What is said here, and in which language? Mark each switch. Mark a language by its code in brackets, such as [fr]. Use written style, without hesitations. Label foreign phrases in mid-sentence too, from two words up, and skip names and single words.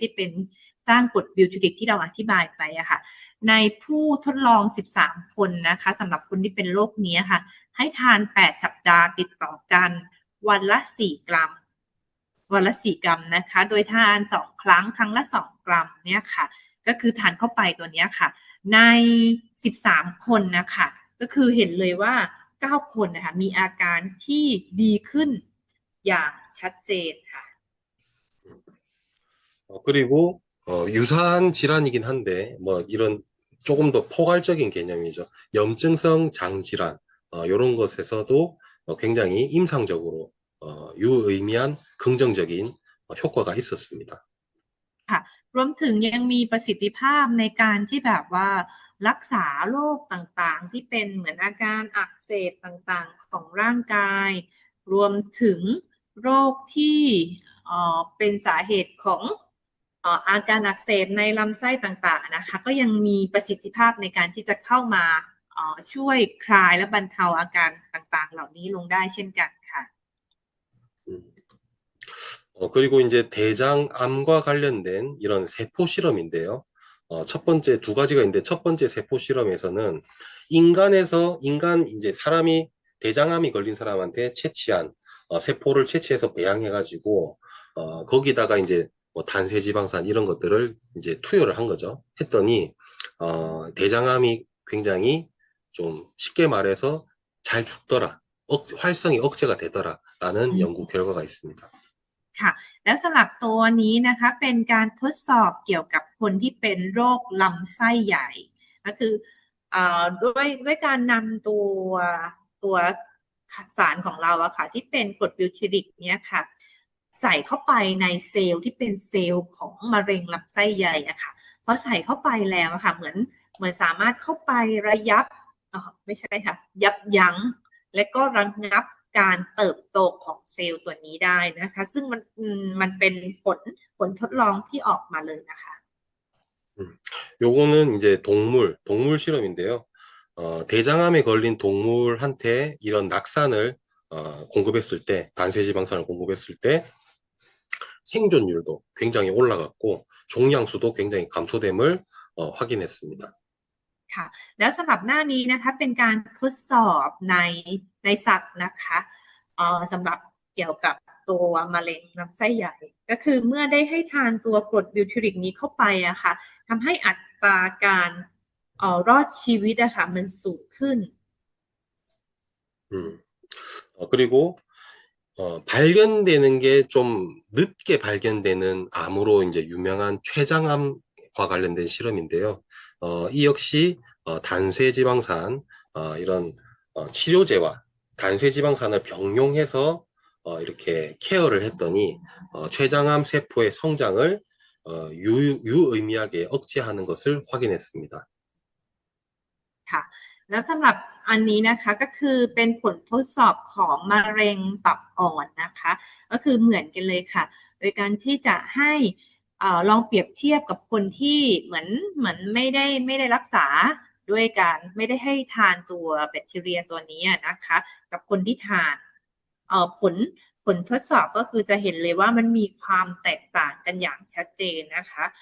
[th] ที่เป็นสร้างกรดบิวทิริกที่เราอธิบายไปอะค่ะในผู้ทดลอง13คนนะคะสำหรับคนที่เป็นโรคนี้ค่ะให้ทาน8สัปดาห์ติดต่อกันวันละ4 กรัมวันละ4 กรัมนะคะโดยทาน2 ครั้งครั้งละ2 กรัมเนี่ยค่ะก็คือทานเข้าไปตัวนี้ค่ะใน13คนนะคะก็คือเห็นเลยว่า9คนนะคะมีอาการที่ดีขึ้นอย่างชัดเจนค่ะ [ko] 그리고 유사한 질환이긴 한데 뭐 이런 조금 더 포괄적인 개념이죠. 염증성 장질환 이런 것에서도 굉장히 임상적으로 유의미한 긍정적인 효과가 있었습니다. [th] ค่ะรวมถึงยังมีประสิทธิภาพในการที่แบบว่ารักษาโรคต่างๆที่เป็นเหมือนอาการอักเสบต่างๆของร่างกายรวมถึงโรคที่เป็นสาเหตุของอาการอักเสบในลำไส้ต่างๆนะคะก็ยังมีประสิทธิภาพในการที่จะเข้ามาช่วยคลายและบรรเทาอาการต่างๆเหล่านี้ลงได้เช่นกันค่ะ [ko] 그리고 이제 대장암과 관련된 이런 세포 실험인데요. 첫 번째 두 가지가 있는데 첫 번째 세포 실험에서는 인간 이제 사람이 대장암이 걸린 사람한테 채취한 세포를 채취해서 배양해가지고 거기다가 이제 뭐 단세지방산 이런 것들을 이제 투여를 한 거죠. 했더니 대장암이 굉장히 좀 쉽게 말해서 잘 죽더라. 활성이 억제가 되더라라는 연구 결과가 있습니다. [th] ค่ะแล้วสำหรับตัวนี้นะคะเป็นการทดสอบเกี่ยวกับคนที่เป็นโรคลำไส้ใหญ่ก็คือ ด้วยการนำตัวสารของเราอะค่ะที่เป็นกรดบิวทิริกเนี่ยค่ะใส่เข้าไปในเซลล์ที่เป็นเซลล์ของมะเร็งลำไส้ใหญ่อะค่ะพอใส่เข้าไปแล้วอะค่ะเหมือนสามารถเข้าไประยับไม่ใช่ค่ะยับยั้งและก็ระงับการเติบโตของเซลล์ตัวนี้ได้นะคะซึ่งมันเป็นผลทดลองที่ออกมาเลยนะคะ [ko] 요거는 이제 동물 실험인데요. 대장암에 걸린 동물한테 이런 낙산을 공급했을 때, 단세지방산을 공급했을 때 생존율도 굉장히 올라갔고 종양수도 굉장히 감소됨을 확인했습니다. [th] ค่ะแล้วสำหรับหน้านี้นะคะเป็นการทดสอบในสัตว์นะคะสำหรับเกี่ยวกับตัวมะเร็งลำไส้ใหญ่ก็คือเมื่อได้ให้ทานตัวกรดบิวทิริกนี้เข้าไปอะค่ะทำให้อัตราการรอดชีวิตอะค่ะมันสูงขึ้น [ko] 그리고 발견되는 게 좀 늦게 발견되는 암으로 이제 유명한 췌장암과 관련된 실험인데요. 이 역시 단세지방산 이런 치료제와 단쇄 지방산을 병용해서 이렇게 케어를 했더니 췌장암 세포의 성장을 유의미하게 억제하는 것을 확인했습니다. [th] ค่ะแล้วสำหรับอันนี้นะคะก็คือเป็นผลทดสอบของมะเร็งตับอ่อนนะคะก็คือเหมือนกันเลยค่ะโดยการที่จะให้ลองเปรียบเทียบกับคนที่เหมือนไม่ได้รักษาด้วยการไม่ได้ให้ทานตัวแบคทีเรียตัวนี้นะคะกับคนที่ทานผลทดสอบก็คือจะเห็นเลยว่ามันมีความแตกต่างกันอย่างชัดเจนนะคะ